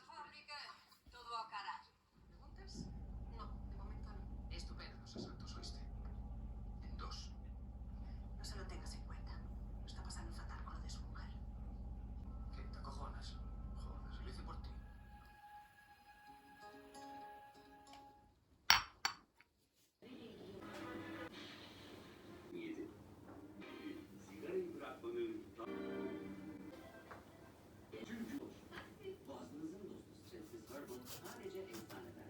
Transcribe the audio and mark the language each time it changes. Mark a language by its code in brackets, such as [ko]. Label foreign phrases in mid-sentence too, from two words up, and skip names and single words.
[es] La fábrica, todo a carar. ¿Preguntas? No, de momento no. Estupendo. Dos asaltos, ¿oíste? En dos. No se lo tengas en cuenta. Lo está pasando fatal con lo de su mujer. ¿Qué? ¿Te acojonas? Joder, lo hice por ti. [tr] Sigarayı bırakmanın boğazınızın dostu Sessiz Herbal sadece eczaneden.